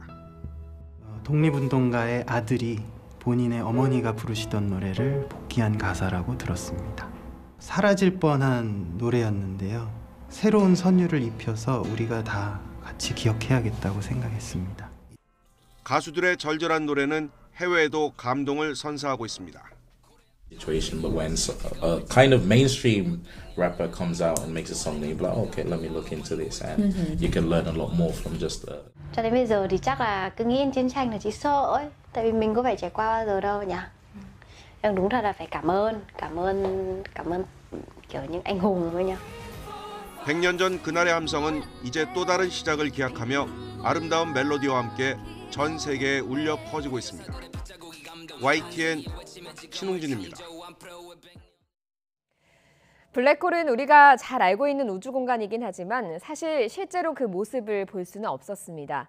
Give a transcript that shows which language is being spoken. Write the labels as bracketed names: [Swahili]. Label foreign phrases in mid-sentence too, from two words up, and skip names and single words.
[Korean] 독립운동가의 아들이 본인의 어머니가 부르시던 노래를 복귀한 가사라고 들었습니다. 사라질 뻔한 노래였는데요. 새로운 선율을 입혀서 우리가 다 같이 기억해야겠다고 생각했습니다. 가수들의 절절한 노래는 해외에도 감동을 선사하고 있습니다. [English] Situation, but when a kind of mainstream rapper comes out and makes a song, then you're like, okay, let me look into this, and you can learn a lot more from just the. [Vietnamese] Cho đến bây giờ thì chắc là cứ nghĩ đến chiến tranh là chỉ sợ ấy, tại vì mình có phải trải qua bao giờ đâu nhỉ. Nhưng đúng thật là phải cảm ơn kiểu những anh hùng thôi nhỉ. [Korean] 100년 전 그날의 함성은 이제 또 다른 시작을 기약하며 아름다운 멜로디와 함께 전 세계에 울려 퍼지고 있습니다. YTN 신웅진입니다. 블랙홀은 우리가 잘 알고 있는 우주 공간이긴 하지만 사실 실제로 그 모습을 볼 수는 없었습니다.